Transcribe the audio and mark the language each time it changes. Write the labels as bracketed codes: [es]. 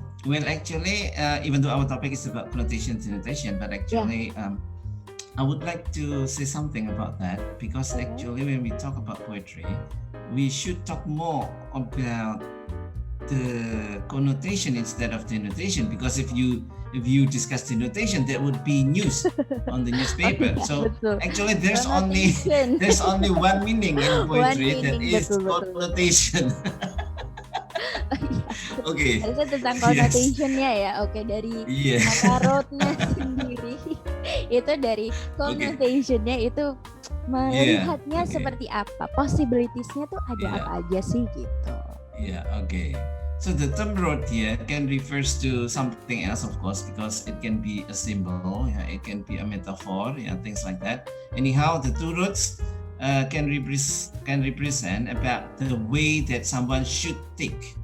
[en] Well, actually, even though our topic is about connotation and denotation, but actually, I would like to say something about that, because actually when we talk about poetry, we should talk more about the connotation instead of denotation, because if you discuss denotation, that would be news on the newspaper. So actually there's only one meaning in poetry, that is connotation. [id] Oke. Harusnya tentang connotation-nya ya. Oke, dari kata roadnya sendiri itu dari connotation-nya itu melihatnya seperti apa, possibilities-nya tuh ada apa aja sih gitu. [en] Okay. So the term road here can refers to something else, of course, because it can be a symbol, it can be a metaphor, things like that. Anyhow, the two roads can represent about the way that someone should take.